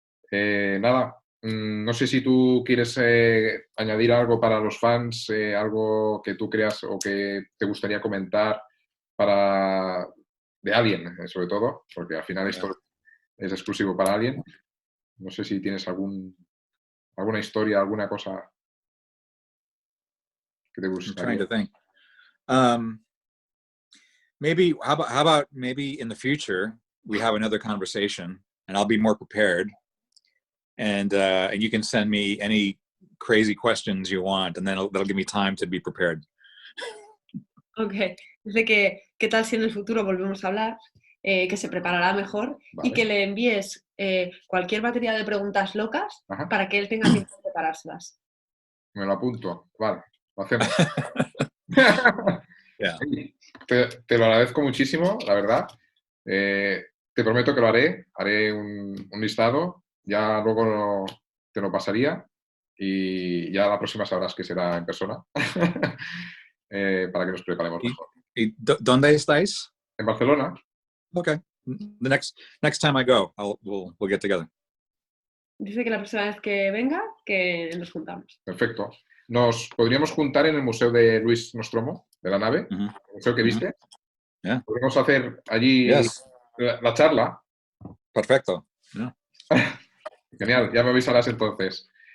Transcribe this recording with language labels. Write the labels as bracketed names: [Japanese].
[Spanish] Nada, no sé si tú quieres añadir algo para los fans, algo que tú creas o que te gustaría comentar de alguien, sobre todo, porque al final esto es exclusivo para alguien. No sé si tienes alguna historia, alguna cosa que te [English] I'm trying to think. Maybe how about maybe in the future we have another conversation and I'll be more prepared, and you can send me any crazy questions you want, and then that'll give me time to be prepared. [Spanish] Ok, dice que qué tal si en el futuro volvemos a hablar, que se preparará mejor y que le envíes cualquier batería de preguntas locas para que él tenga tiempo de preparárselas. Me lo apunto, vale, lo hacemos. [English] Yeah. [Spanish] Te lo agradezco muchísimo, la verdad. Te prometo que lo haré un listado, ya luego te lo pasaría y ya la próxima sabrás que será en persona para que nos preparemos mejor. ¿Y dónde estáis? En Barcelona. [English] Okay. The next time I go, we'll get together. [Spanish] Dice que la próxima vez que venga, que nos juntamos. Perfecto. Nos podríamos juntar en el Museo de Luis Nostromo, de la nave, el museo que viste. [English] Yeah. [Spanish] Podríamos hacer allí la charla. Perfecto. [English] Yeah. [Spanish] Genial, ya me avisarás entonces.